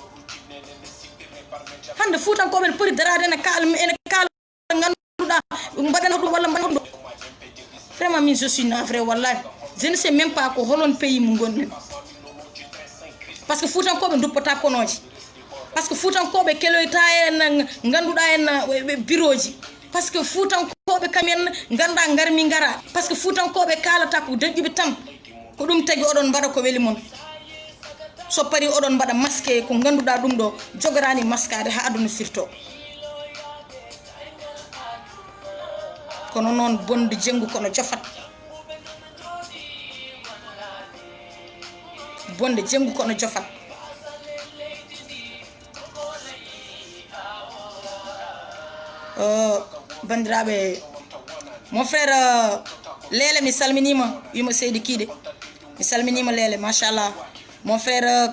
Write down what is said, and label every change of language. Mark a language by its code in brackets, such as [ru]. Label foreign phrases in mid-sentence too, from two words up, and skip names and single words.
[ff] hande Fuutankoɓe ene poti darade ene kaala ganduɗa mbaɗana ɗum walla mbaɗa ɗum. [fr] Vraiment min je suis navré wallahi, je ne sais même pas [ff] ko holon [fr] pays [ff] mo gonɗen, [fr] par ce que [ff] Fuutankoɓe duppata konoji, [fr] par ce que [ff] Fuutankoɓe keloyta en ganduɗa en bureau ji, [fr] par ce que [ff] Fuutankoɓe fuutankoɓe kamen ganda garmi gara [fr] par ce que [ff] fuutankoɓe kalata ko deƴƴuɓe tan ko ɗum tagui oɗon mbaɗa ko weeli moon so pari oɗon mbaɗa masque ko ganduɗa ɗum ɗo jogorani maskade ha aduna firto kono noon bonde jenggu kono jofat bonde jenggu kono jofat bandiraɓe [fr] mon frère [ff] Lele mi salminima wima Seydi Kiide mi salminima Lele machallah [fr] mon frère